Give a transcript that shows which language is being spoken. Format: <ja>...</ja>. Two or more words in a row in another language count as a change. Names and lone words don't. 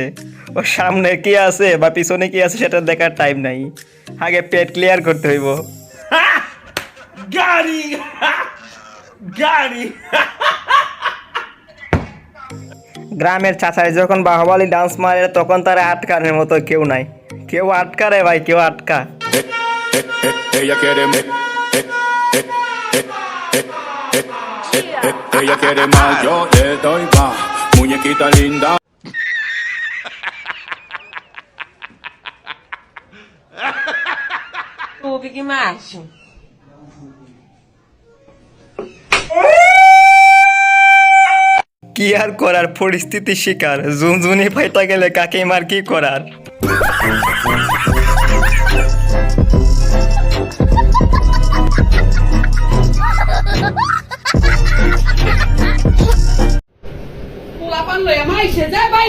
<bn>ও সামনে কি আছে বা পিছনে কি আছে সেটা দেখার টাইম নাই, আগে পেট ক্লিয়ার করতে হইব। গাড়ি গাড়ি গ্রামের চাচাই যখন বাহুবলী ডান্স মারে তখন তারা আটকানোর মতো কেউ নাই। কেউ আটকারে ভাই, কেউ আটকা।</bn> <es>Ella quiere ella quiere más, yo le doy más, muñequita linda.</es> <pt>Ouve que macho.</pt> <bn>কি আর করার, পরিস্থিতি শিকার। ঝুনঝুনি ফাইটা গেলে কাকিমার কি করার। পোলাপান লইয়া মাইসে যায় বাইরে।</bn>